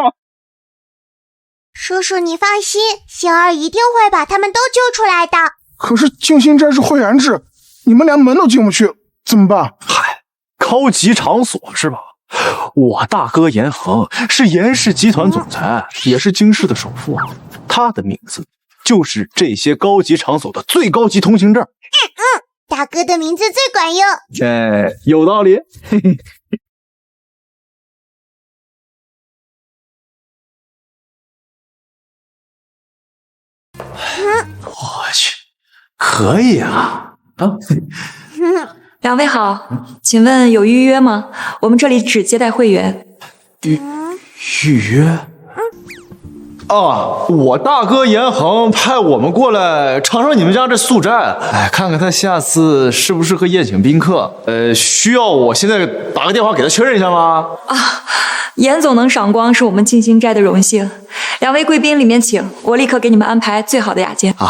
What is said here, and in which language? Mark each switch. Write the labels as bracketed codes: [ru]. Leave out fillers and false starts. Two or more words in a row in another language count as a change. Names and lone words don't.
[zh] 叔叔，你放心，星兒一定會把他們都救出來的。可是靜心齋是會員制，你們連門都進不去，怎麼辦？嗨，高級場所是吧？我大哥嚴恆是嚴氏集團總裁，也是京市的首富啊。他的名字就是這些高級場所的最高級通行證。大哥的名字最管用。哎，有道理。嘿嘿。我去，可以啊！兩位好，請問有預約嗎？我們這裡只接待會員。預約？我大哥嚴恆派我們過來嘗嘗你們家這素齋，哎，看看他下次適不適合宴請賓客。需要我現在打個電話給他確認一下嗎？嚴總能賞光是我們靜心齋的榮幸。兩位貴賓裡面請，我立刻給你們安排最好的雅間。